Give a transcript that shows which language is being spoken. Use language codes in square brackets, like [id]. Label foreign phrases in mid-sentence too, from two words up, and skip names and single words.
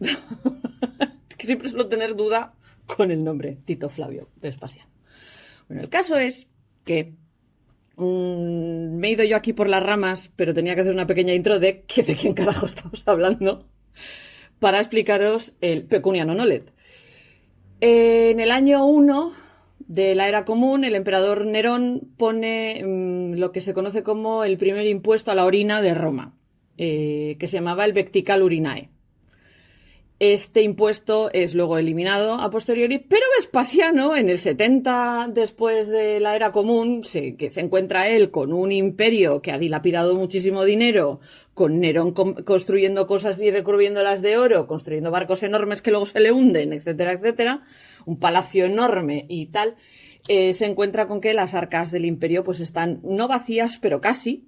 [es] Que siempre suelo tener duda con el nombre, Tito Flavio Vespasiano. Bueno, el caso es que me he ido yo aquí por las ramas, pero tenía que hacer una pequeña intro de quién carajo estamos hablando para explicaros el [la] pecunia non olet. [es] En el año 1 de la era común, el emperador Nerón pone lo que se conoce como el primer impuesto a la orina de Roma, que se llamaba el [la] Vectical Urinae. [es] Este impuesto es luego eliminado [la] a posteriori, [es] pero Vespasiano, en el 70 después de la era común, que se encuentra él con un imperio que ha dilapidado muchísimo dinero, con Nerón construyendo cosas y recubriéndolas de oro, construyendo barcos enormes que luego se le hunden, etcétera, etcétera, un palacio enorme y tal, se encuentra con que las arcas del imperio pues están no vacías, pero casi.